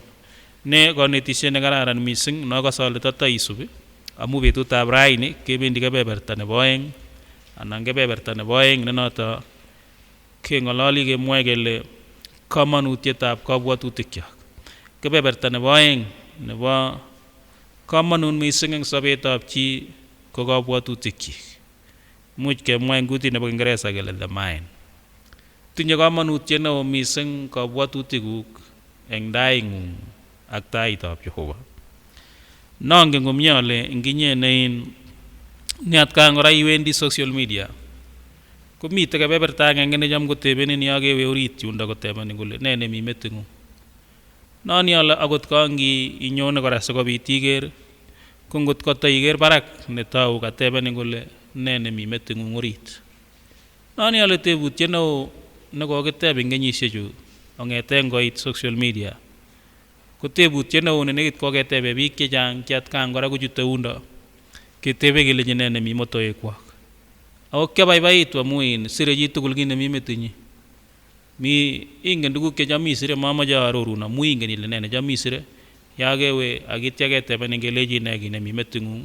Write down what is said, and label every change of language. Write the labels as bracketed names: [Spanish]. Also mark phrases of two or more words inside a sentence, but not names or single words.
[Kalenjin] Ne konetisiet ne kararan mising nokose ale tataisubi amu betutab raini kebendi kebeberta nebo oeng anan kebeberta nebo oeng ne noto keng'ololi kemwoe kele kamanutietab kabwatutikyok. Kebeberta nebo oeng nebo kamanut mising eng sobetab chi ko kabwatutikyik. Much kemwa eng kutit nebo Kingeresa kele [English] the mind. [Kalenjin] Tinye kamanutiet neo mising kabwatutikuk eng taing'ung ak taitab Jehova. Nongen komye ale nginye ne atkan kora iwendi [English] social media [Kalenjin] komite kebeberta agenge necham kotebenin ya kewe orit yundo kotebenin kole ne nemi meting'ung. Noni ale akot kangi inyone kora sikobit iker ko ngot kotaiker barak netau katebenin kole ne nemi meting'ung orit. Noni ale tebutiet neo nekokiteb eng kenyisiechu kong'eten koit [English] social media [Kalenjin] ko tebutiet neo ne nekit koketebe biik chechang che atkan kora kochute yundo ketebe kele ne nemi motoekwak. Ako kiabaibaitu amu sire chitugul kit nemi metinyi. Ingen tuguk checham isire mamache aarorun amu ingen ile ne necham isire ya kewe akitya ketebenin kelechi ne kit nemi meting'ung.